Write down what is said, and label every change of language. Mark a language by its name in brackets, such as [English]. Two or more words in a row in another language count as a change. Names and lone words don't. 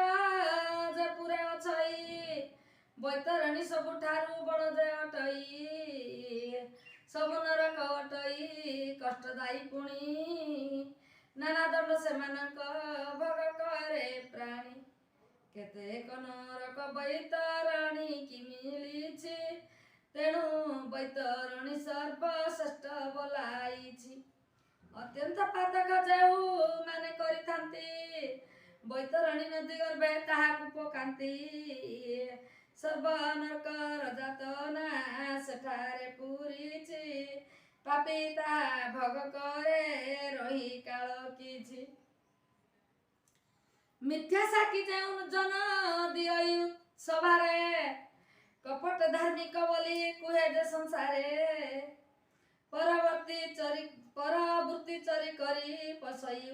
[Odia] ଜେ ପୁରେ ଅଛଇ ବୈତରଣୀ ସବୁଠାରୁ ବଡ଼ ଜେ ଅଟଇ ସବ ନରକ ଅଟଇ କଷ୍ଟଦାୟୀ ପୁଣୀ ନାନା ଦଣ୍ଡ ସେମାନକ ଭଗ କରେ ପ୍ରାଣୀ କେତେକ ନରକ ବୈତରଣୀ କୀ ମିଳିଛି ତେଣୁ ବୈତରଣୀ ସର୍ବଶ୍ରେଷ୍ଠ ବୋଲାଇଛି ଅତ୍ୟନ୍ତ ପାତକ ଜେହୁ ମାନେ କରିଥାନ୍ତି ବୈତରଣୀ ନଦୀ ଗର୍ଭେ ତାହାକୁ ପକାନ୍ତି ସର୍ବ ନରକର ଯାତନା ସେଠାରେ ପୂରିଛି ପାପୀ ତା ଭୋଗ କରେ ରହି କାଳ କିଛି ମିଥ୍ୟା ସାକ୍ଷୀ ଯେଉଁ ଜନ ଦିଅଇ ସଭାରେ କପଟ ଧାର୍ମିକ ବୋଲି କୁହେ ଯେ ସଂସାରେ ପରବୃତ୍ତି ଚରି କରି ପଶଇ